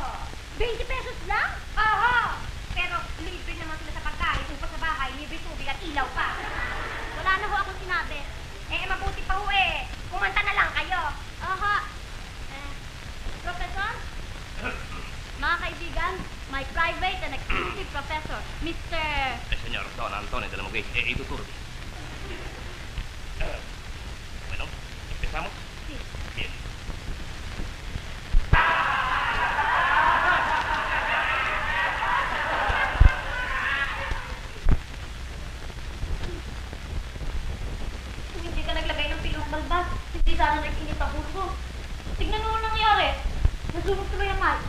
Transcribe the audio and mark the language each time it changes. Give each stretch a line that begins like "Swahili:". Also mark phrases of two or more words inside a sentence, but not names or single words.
Filipino: 20 pesos lang? Oho! Pero libre naman sila sa pagkain. Kung pa sa bahay, libre tubig at ilaw pa. Wala na ho akong sinabi. Mabuti pa ho eh. Kumanta na lang kayo. Oho. Professor? Mga kaibigan,
English: my private and exclusive professor, Mr. Señor Don Antonio de la Muguet, Iturbi.
Spanish: Bueno, ¿empezamos? Sí. Bien.
Filipino: Kung hindi ka naglagay ng pilong balbas, hindi sana nag-init ang puso. Tignan mo ang nangyari. Nasunog tuloy ang mic.